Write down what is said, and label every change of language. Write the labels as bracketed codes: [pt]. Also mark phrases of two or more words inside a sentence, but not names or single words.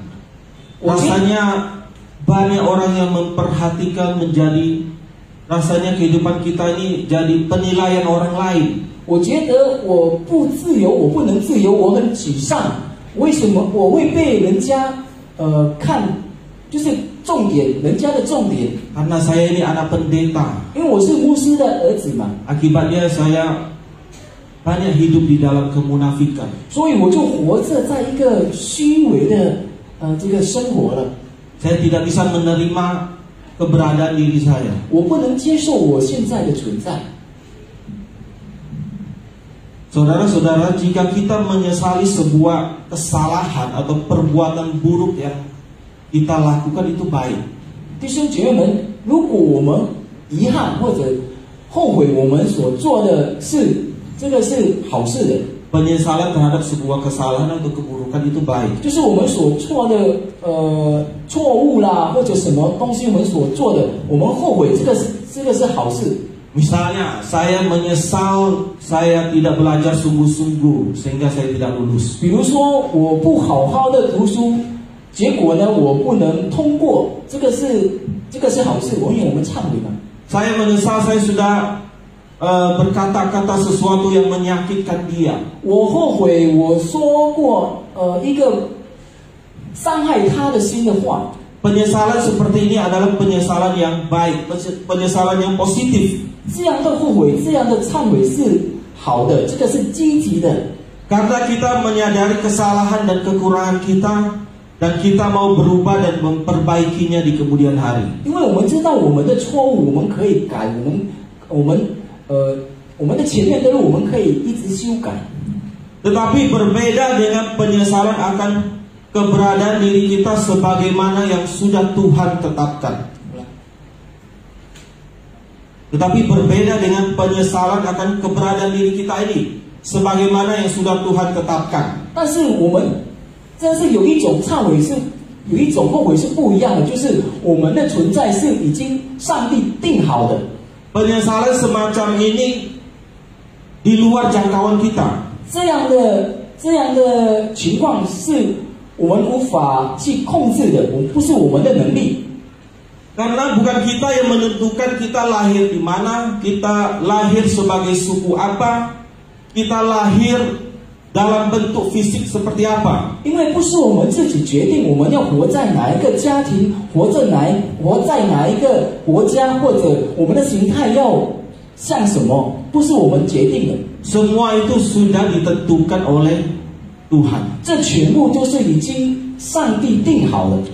[id] Rasanya banyak orang yang memperhatikan, menjadi rasanya kehidupan kita ini jadi penilaian orang lain. [zh] 我觉得我不自由，我不能自由，我很沮丧， 为什么我会被人家看，就是重点，人家的重点？ [id] Karena saya ini anak pendeta. [zh] 因为我是牧师的儿子嘛， [id] Akibatnya saya banyak hidup di dalam kemunafikan. [zh] 所以我就活着在一个虚伪的这个生活了。 [id] Saya tidak bisa menerima keberadaan diri saya. [zh] 我不能接受我现在的存在。 [id] Saudara-saudara, jika kita menyesali sebuah kesalahan atau perbuatan buruk yang kita lakukan itu baik. [zh] 弟兄姐妹们，如果我们遗憾或者后悔我们所做的事，这个是好事的。 [id] Penyesalan terhadap sebuah kesalahan atau keburukan itu baik. [zh] 就是我们所错的错误啦，或者什么东西我们所做的，我们后悔，这个是好事。 [id] Misalnya, saya menyesal saya tidak belajar sungguh-sungguh sehingga saya tidak lulus. [zh] 比如说，我不好好的读书，结果呢，我不能通过，这个是好事，因为我们忏悔嘛。 [id] Saya menyesal saya sudah berkata-kata sesuatu yang menyakitkan dia. [zh] 我后悔我说过一个伤害他的心的话。 [id] Penyesalan seperti ini adalah penyesalan yang baik, penyesalan yang positif. [zh] 这样的后悔，这样的忏悔是好的，这个是积极的。 [id] Karena kita menyadari kesalahan dan kekurangan kita dan kita mau berubah dan memperbaikinya di kemudian hari. [zh] 因为我们知道我们的错误，我们可以改，我们的前面的路我们可以一直修改。 [id] Tetapi berbeda dengan penyesalan akan keberadaan diri kita sebagaimana yang sudah Tuhan tetapkan. Tetapi berbeda dengan penyesalan akan keberadaan diri kita ini sebagaimana yang sudah Tuhan tetapkan. [zh] 但是我们真是有一种忏悔是，有一种后悔是不一样的，就是我们的存在是已经上帝定好的。 [id] Penyesalan semacam ini di luar jangkauan kita. [zh] 这样的情况是我们无法去控制的，不是我们的能力。 [id] Karena bukan kita yang menentukan kita lahir di mana, kita lahir sebagai suku apa, kita lahir dalam bentuk fisik seperti apa. [zh] 因为不是我们自己决定我们要活在哪一个家庭，活在哪一个国家，或者我们的形态要像什么，不是我们决定的。 [id] Semua itu sudah ditentukan oleh Tuhan. [zh] 这全部都是已经上帝定好了。